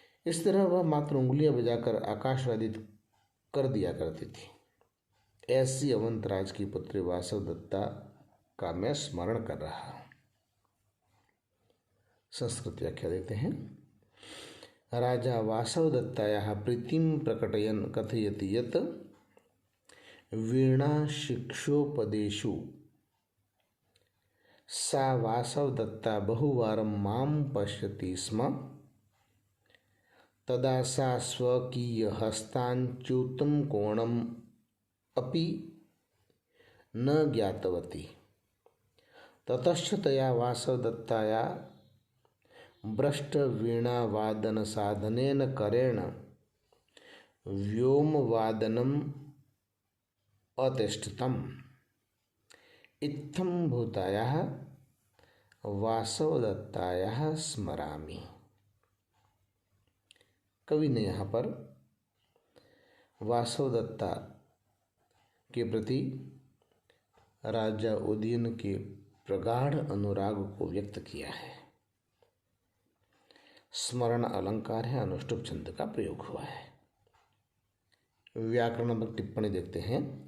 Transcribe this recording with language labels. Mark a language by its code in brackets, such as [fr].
[hi] इस तरह वह मात्र उंगलियां बजाकर आकाशवादी कर दिया करती थी। ऐसी अवंतराज की पुत्री वासव दत्ता का मैं स्मरण कर रहा हूं। संस्कृत व्याख्या देते हैं। [sa] राजा वासवदत्तायाः प्रीतिं प्रकटयन् कथयति यत् वीणाशिक्षोपदेशु सा वासवदत्ता बहुवारं मां पश्यति स्म। तदा सा स्वकीयहस्ताच्युतं कोणम् अपि न ज्ञातवती। ततश्च तया वासवदत्ताया भ्रष्टवीणावादनसाधनेन करेण व्योमवादनम् अतिष्ठतम्। इत्थं भूतायाः वासवदत्तायाः स्मरामि। [hi] कवि ने यहाँ पर वासवदत्ता के प्रति राजा उदयन के प्रगाढ़ अनुराग को व्यक्त किया है। स्मरण अलंकार है, अनुष्टुप छंद का प्रयोग हुआ है। व्याकरणात्मक टिप्पणी देखते हैं।